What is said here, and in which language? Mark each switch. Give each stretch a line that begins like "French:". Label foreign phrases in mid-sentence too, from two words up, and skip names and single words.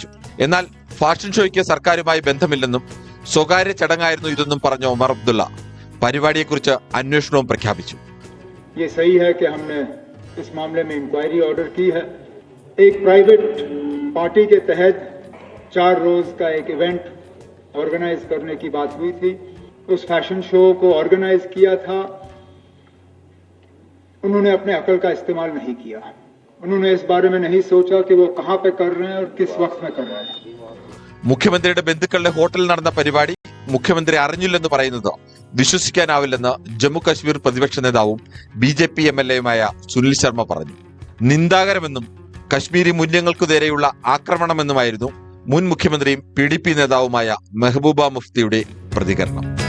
Malayalam: എന്നാൽ ഫാഷൻ ഷോയ്ക്ക് സർക്കാരുമായി ബന്ധമില്ലെന്നും സ്വകാര്യ ചടങ്ങായിരുന്നു ഇതെന്നും പറഞ്ഞ ഒമർ അബ്ദുള്ള പരിപാടിയെക്കുറിച്ച് അന്വേഷണവും പ്രഖ്യാപിച്ചു.
Hindi: इस मामले में
English: inquiry order
Hindi: की है. एक
English: private party
Hindi: के तहत 4 रोज का एक
English: event organize
Hindi: करने की बात हुई थी. उस
English: fashion show
Hindi: को ऑर्गेनाइज किया था. उन्होंने अपने अकल का इस्तेमाल नहीं किया. उन्होंने इस बारे में नहीं सोचा कि वो कहां पे कर रहे हैं और किस वक्त में कर रहे हैं.
Malayalam: മുഖ്യമന്ത്രിയുടെ ബന്ധുക്കളുടെ ഹോട്ടലിൽ നടന്ന പരിപാടി മുഖ്യമന്ത്രി അറിഞ്ഞില്ലെന്ന് പറയുന്നത് വിശ്വസിക്കാനാവില്ലെന്ന് ജമ്മു കശ്മീർ പ്രതിപക്ഷ നേതാവും ബിജെപി MLAയുമായ സുനിൽ ശർമ്മ പറഞ്ഞു. നിന്ദാകരമെന്നും കശ്മീരി മൂല്യങ്ങൾക്കു നേരെയുള്ള ആക്രമണമെന്നുമായിരുന്നു മുൻ മുഖ്യമന്ത്രിയും PDP നേതാവുമായ മെഹബൂബ മുഫ്തിയുടെ പ്രതികരണം.